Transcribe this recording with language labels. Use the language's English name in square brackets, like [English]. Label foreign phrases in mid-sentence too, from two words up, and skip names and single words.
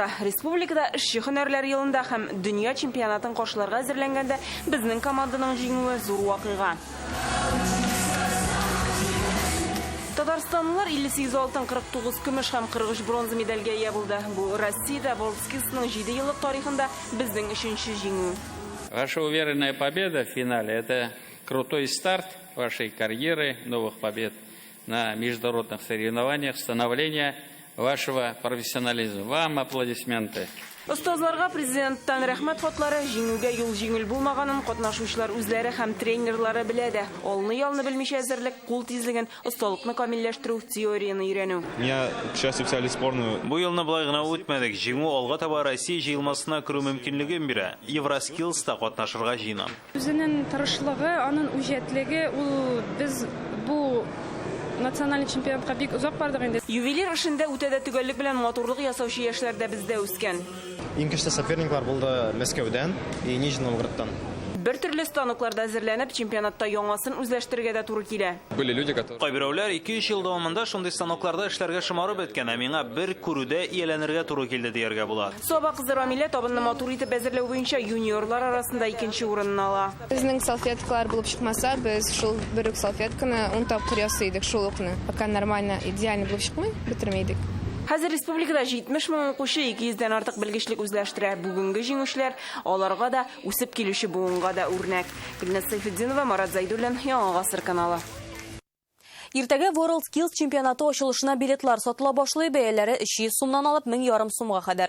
[Tatar] Республикада эшче һөнәрләр елында һәм дөнья чемпионатын каршыларга әзерләнгәндә безнең команданың җиңүе зур вакыйга. Татарстанлылар 58 алтын, 49 көмеш һәм 43 бронза медальгә ия булды. Бу Россиядә WorldSkills'ның 7 еллык тарихында безнең 3нче җиңү. [Russian] Ваша уверенная победа в финале – это крутой старт вашей карьеры, новых побед на международных соревнованиях, становление вашего профессионализма. Вам аплодисменты. [Tatar] Остазларга президенттан рәхмәт хатлары, җиңүгә юл җиңел булмаганын катнашучылар үзләре һәм тренерлары белә дә. Алны-ялны белмичә әзерлек, кул тизлеген, осталыкны камилләштерү, теорияны өйрәнү. [Russian] Меня, к счастью, взяли сборную. [Tatar] Бу елны болай гына үтмәдек. Җиңү алга таба Россия җыелмасына керү мөмкинлеген бирә. Евроскиллста катнашырга җыенам. Үзенең тырышлыгы, аның үҗәтлеге, ул без бу национальный чемпионатка бик узак бардык инде. Ювелир эшендә үтәдә төгәллек белән матурлык ясаучы яшьләр дә бездә үскән. Иң көчле соперниклар булды Мәскәүдән и Нижний Новгородтан. Бер төрле станокларда әзерләнеп, чемпионатта яңасын үзләштерергә дә туры килә. [Russian] Были люди, которые... [Tatar] Кайберәүләр 2-3 ел дәвамында шундый станокларда эшләргә шомарып беткән, ә миңа бер күрүдә ияләнергә туры килде дияргә була. Саба кызы Рамилә табынны матур итеп әзерләү буенча юниорлар арасында 2нче урынны ала. Безнең салфеткалар булып чыкмаса, без шул бер үк салфетканы 10 тапкыр ясыйдык шул укны. [Russian] Пока нормально, [Tatar] идеально булып чыкмый, бетермәйдек. Хәзер республикада 70 мең укучы, 200дән артык белгечлек үзләштерә. Бүгенге җиңүчеләр аларга да, үсеп килүче буынга да үрнәк. Гөлназ Сайфетдинова, Марат Зайдуллин, Яңа Гасыр каналы. Иртәгә WorldSkills чемпионаты ачылышына билетлар сатыла башлый, бәяләре 300 сумнан алып 1500 сумга кадәр.